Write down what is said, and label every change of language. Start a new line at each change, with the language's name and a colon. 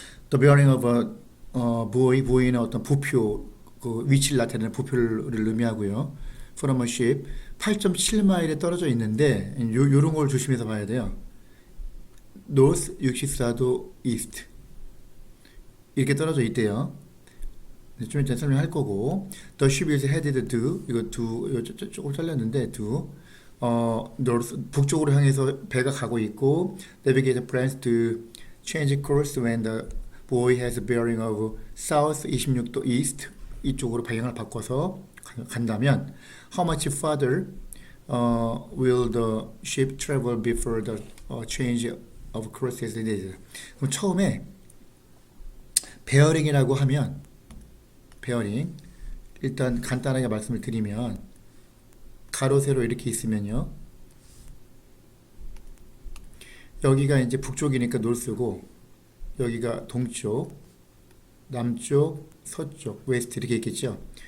English: The bearing of a buoy
Korean: 는 어떤 부표, 그 위치를 나타내는 부표를 의미하고요.
English: From a ship,
Korean: 8.7마일에 떨어져 있는데 요런 걸 조심해서 봐야 돼요. North 64도 East 이렇게 떨어져 있대요. 좀 이따 설명할 거고.
English: The ship is headed to,
Korean: 이거 조금 잘렸는데
English: north
Korean: 북쪽으로 향해서 배가 가고 있고
English: navigate plans to change course when the buoy has a bearing of south 26도 east
Korean: 이쪽으로 방향을 바꿔서 간다면
English: how much farther will the ship travel before the change of course is needed.
Korean: 그럼 처음에 베어링이라고 하면 베어링 일단 간단하게 말씀을 드리면 가로 세로 이렇게 있으면요. 여기가 이제 북쪽이니까 노스고 여기가 동쪽, 남쪽, 서쪽, 웨스트 이렇게 있겠죠.